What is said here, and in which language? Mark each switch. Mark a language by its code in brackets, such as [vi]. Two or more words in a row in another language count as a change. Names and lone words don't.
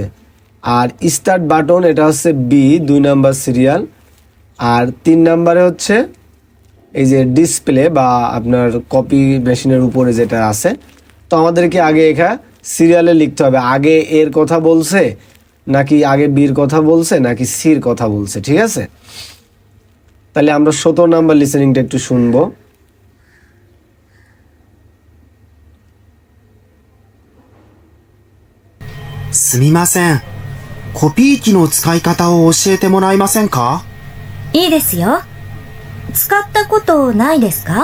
[bn] আর [en] start button [bn] এটা হচ্ছে বি 2 নাম্বার সিরিয়াল, আর 3 নাম্বারে হচ্ছে এই যে ডিসপ্লে বা আপনার [en] copy machine [bn] উপরে যেটা আছে। তো আমাদেরকে আগে এখানে সিরিয়ালে লিখতে হবে আগে এর কথা বলছে নাকি আগে বির কথা বলছে নাকি সির কথা বলছে, ঠিক আছে? তাহলে আমরা 17 নাম্বার লিসেনিংটা একটু শুনবো। [ja] すみません。コピー機の使い方を教えてもらえませんか？いいですよ。使ったことないですか？